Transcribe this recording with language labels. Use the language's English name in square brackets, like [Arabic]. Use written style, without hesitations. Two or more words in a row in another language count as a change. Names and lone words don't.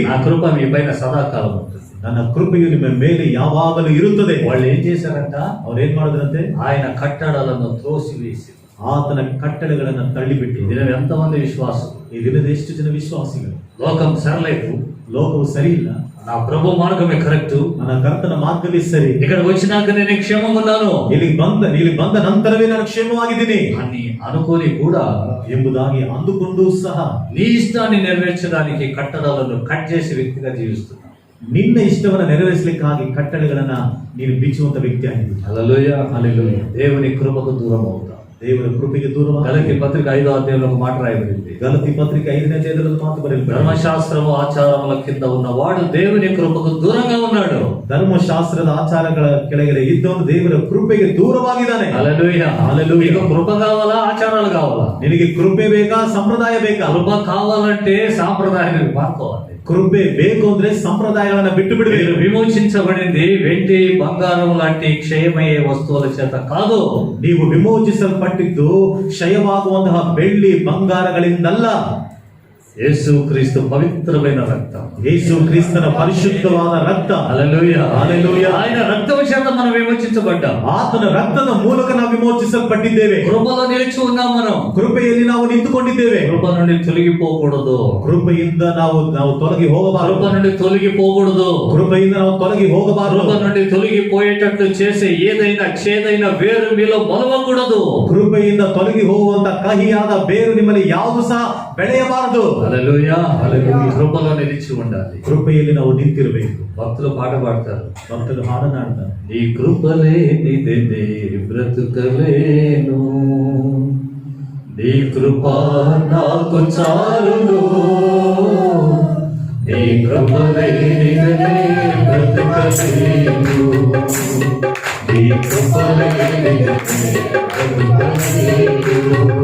[Telugu] నా కృప మీ పైన సదాకాలం ఉంటుంది. [Kannada] ನನ್ನ ಕೃಪೆಯು ನಿಮ್ಮ ಮೇಲೆ ಯಾವಾಗಲೂ ಇರುತ್ತದೆ. [Telugu] వాళ్ళు ఏం చేశారంట? [Kannada] ಅವ್ರು ಏನ್ ಮಾಡಿದ್ರಂತೆ? [Telugu] ఆయన కట్టడలను త్రోసివేసి. [Kannada] ಆತನ ಕಟ್ಟಳೆಗಳನ್ನ ತಳ್ಳಿಬಿಟ್ಟು. [Telugu] దినం ఎంతమంది విశ్వాసం? [Kannada] ಈ ದಿನದ ಎಷ್ಟು ಜನ ವಿಶ್ವಾಸಿಗಳು? [Telugu] లోకం సరలేదు, [Kannada] ಲೋಕವು ಸರಿ ಇಲ್ಲ, [Telugu] నా ప్రభు మార్గమే కరెక్ట్, [Kannada] ನನ್ನ ಕರ್ತನ ಮಾರ್ಗವೇ ಸರಿ, [Telugu] ఇక్కడ వచ్చినాక నేను క్షేమంగా ఉన్నాను [Kannada] ಇಲ್ಲಿ ಬಂದ ನಂತರವೇ ನಾನು ಕ್ಷೇಮವಾಗಿದ್ದೀನಿ [Telugu] అని అనుకోని కూడా [Kannada] ಎಂಬುದಾಗಿ ಅಂದುಕೊಂಡು ಸಹ [Telugu] నీ ఇష్టాన్ని నెరవేర్చడానికి కట్టడలను కట్ చేసే వ్యక్తిగా జీవిస్తున్నాను. [Kannada] ನಿನ್ನ ಇಷ್ಟವನ್ನ ನೆರವೇರಿಸಲಿಕ್ಕಾಗಿ ಕಟ್ಟಳೆಗಳನ್ನ ನೀನು ಬಿಚ್ಚುವಂತ ವ್ಯಕ್ತಿ ಆಗಿದ್ದೀಯ. [Telugu] హల్లెలూయా. హల్లెలూయా. దేవుని కృపకు దూరం అవుతాం. [Kannada] ದೇವರ ಕೃಪೆಗೆ ದೂರ [Telugu] గలతీ పత్రిక 5వ అధ్యాయంలో ఒక మాట రాయబడింది. [Kannada] ಗಲಾತಿ ಪತ್ರಿಕೆ 5ನೇ ಅಧ್ಯಾಯದಲ್ಲಿ ಮಾತು ಬರೆಯಲ್ಪಟ್ಟಿದೆ. [Telugu] ధర్మశాస్త్రము ఆచారముల కింద ఉన్నవాడు దేవుని కృపకు దూరంగా ఉన్నాడు. [Kannada] ಧರ್ಮಶಾಸ್ತ್ರದ ಆಚಾರಗಳ ಕೆಳಗಡೆ ಇದ್ದವನು ದೇವರ ಕೃಪೆಗೆ ದೂರವಾಗಿದ್ದಾನೆ. [Telugu] హల్లెలూయా. హల్లెలూయా. నీకు కృప కావాలా, ఆచారాలు కావాలా? [Kannada] ನಿನಗೆ ಕೃಪೆ ಬೇಕಾ, ಸಂಪ್ರದಾಯ ಬೇಕಾ? [Telugu] కృప కావాలంటే సాంప్రదాయాన్ని మార్చుకోవాలి. [Kannada] కృపೆ ಬೇಕು ಅಂದ್ರೆ సంప్రదాయాలను ಬಿಟ್ಟು [Telugu] మీరు [Kannada] ಬಿಡಬೇಕು. [Telugu] విమోచించబడింది వెండి బంగారం లాంటి క్షయమయ్యే వస్తువుల చేత కాదు. [Kannada] ನೀವು ವಿಮೋಚಿಸಲ್ಪಟ್ಟಿದ್ದು ಕ್ಷಯವಾಗುವಂತಹ ಬೆಳ್ಳಿ ಬಂಗಾರಗಳಿಂದಲ್ಲ. [Telugu] యేసు క్రీస్తు పవిత్రమైన రక్తం. [Kannada] ಯೇಸು ಕ್ರಿಸ್ತನ ಪರಿಶುದ್ಧವಾದ ರಕ್ತ. [Telugu] హల్లెలూయా. హల్లెలూయా. ఆయన రక్తం చేత మనం విమోచించబడ్డాం. [Kannada] ಆತನ ರಕ್ತದ ಮೂಲಕ ನಾವು ವಿಮೋಚಿಸಲ್ಪಟ್ಟಿದ್ದೇವೆ. [Telugu] కృపలో నిలిచి ఉన్నాం మనం. [Kannada] ಕೃಪೆಯಲ್ಲಿ ನಾವು ನಿಂತುಕೊಂಡಿದ್ದೇವೆ. [Telugu] కృప నుండి తొలగిపోకూడదు. [Kannada] ಕೃಪೆಯಿಂದ ನಾವು ತೊಲಗಿ [Telugu] కృప [Kannada] ಹೋಗಬಾರದು. [Telugu] నుండి తొలగిపోకూడదు. [Kannada] ಕೃಪೆಯಿಂದ ನಾವು ತೊಲಗಿ ಹೋಗಬಾರದು. [Telugu] కృప నుండి తొలగిపోయేటట్లు చేసే ఏదైనా చేదైన వేరు మీలో మొలవకూడదు. [Kannada] ಕೃಪೆಯಿಂದ ತೊಲಗಿ ಹೋಗುವಂತ ಕಹಿಯಾದ ಬೇರು ನಿಮ್ಮಲ್ಲಿ ಯಾವುದು ಸಹ ಬೆಳೆಯಬಾರದು. [Telugu] హల్లెలూయా. హల్లెలూయా. కృపలో నిలిచి ఉండాలి. [Kannada] ಕೃಪೆಯಲ್ಲಿ ನಾವು ನಿಂತಿರಬೇಕು. [Telugu] భక్తులు పాట పాడతారు. [Kannada] ಭಕ್ತರು ಹಾಡನಾಡ್ತಾರೆ. [Telugu] నీ కృపలేనిదే బ్రతుకలేను, నీ కృప నాకు చాలును, నీ కృపలేనిదే బ్రతుకలేను, నీ కృపలేనిదే బ్రతుకలేను.